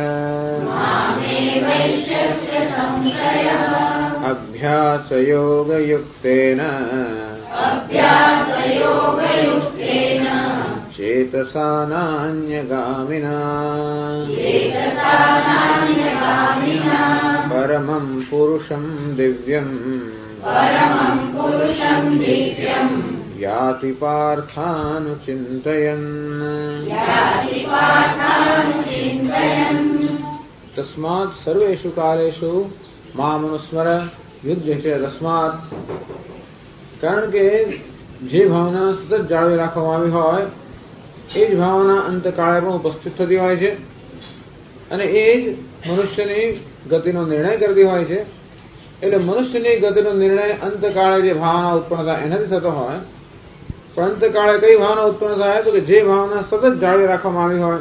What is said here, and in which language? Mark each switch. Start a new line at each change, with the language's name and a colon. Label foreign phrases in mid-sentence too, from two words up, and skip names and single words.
Sanskrit: अभ्यासयोगयुक्तेन चेतसा नान्यगामिना परमं पुरुषं दिव्यम् याति पार्थानुचिन्तयन्. तस्मात् सर्वेषु कालेषु मामनुस्मर युध्य च.
Gujarati: तस्मात् કારણ કે જે ભાવના સતત જાળવી રાખવામાં આવી હોય એ જ ભાવના અંતકાળે પણ ઉપસ્થિત થતી હોય છે અને એ જ મનુષ્યની ગતિનો નિર્ણય કરતી હોય છે. એટલે મનુષ્યની ગતિનો નિર્ણય અંતકાળે જે ભાવના ઉત્પન્ન થાય એનાથી થતો હોય, પણ અંતકાળે કઈ ભાવના ઉત્પન્ન થાય તો કે જે ભાવના સતત જાળવી રાખવામાં આવી હોય.